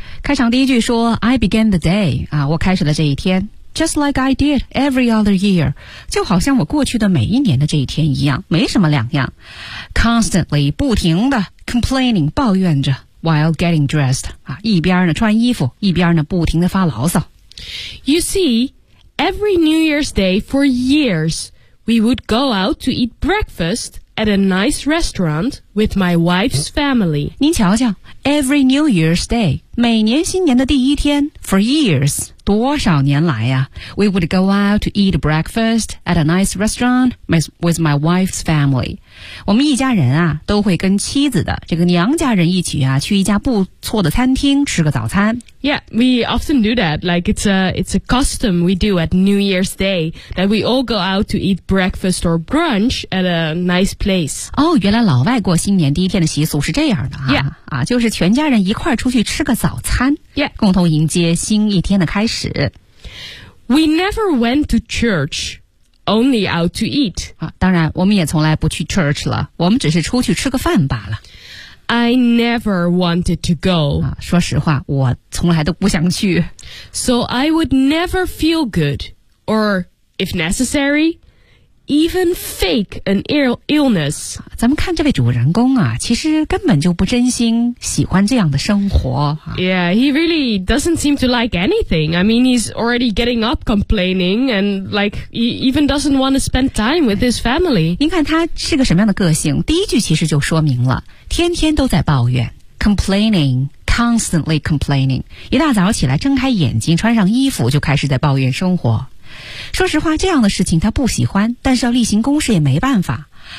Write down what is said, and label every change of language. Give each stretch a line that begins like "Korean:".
Chinese: 开场第一句说
English: I began the day,
Chinese: 啊，我开始了这一天。
English: Just like I did every other year.
Chinese: 就好像我过去的每一年的这一天一样，没什么两样。
English: Constantly,
Chinese: 不停的
English: complaining,
Chinese: 抱怨着
English: while getting dressed.
Chinese: 啊，一边呢穿衣服，一边呢不停的发牢骚。
English: You see, every New Year's Day for years, we would go out to eat breakfast at a nice restaurant with my wife's family.
Chinese: 您瞧瞧
English: ,every New Year's Day,
Chinese: 每年新年的第一天
English: for years.
Chinese: 多少年来呀、
English: 啊、We would go out to eat breakfast at a nice restaurant with my wife's family.
Chinese: 我们一家人啊都会跟妻子的这个娘家人一起啊去一家不错的餐厅吃个早餐。
English: Yeah, we often do that. Like it's a custom we do at New Year's Day that we all go out to eat breakfast or brunch at a nice place.
Chinese: 哦、oh, 原来老外过新年第一天的习俗是这样的啊。
English: Yeah.
Chinese: 啊就是全家人一块出去吃个早餐。
English: Yeah.
Chinese: 共同迎接新一天的开始。
English: We never went to church, only out to eat.
Chinese: 啊当然我们也从来不去 church 了我们只是出去吃个饭罢了。
English: I never wanted to go.
Chinese: 啊，说实话，我从来都不想去。
English: So I would never feel good, or if necessary, even fake an illness.
Chinese: 咱们看这位主人公啊，其实根本就不真心喜欢这样的生活。
English: Yeah, he really doesn't seem to like anything. I mean, he's already getting up complaining, and like, he even doesn't want to spend time with his family.
Chinese: 您看他是个什么样的个性，第一句其实就说明了。天天都在抱怨 ，
English: complaining, constantly complaining。
Chinese: 一大早起来，睁开眼睛，穿上衣服，就开始在抱怨生活。说实话，这样的事情他不喜欢，但是要例行公事也没办法。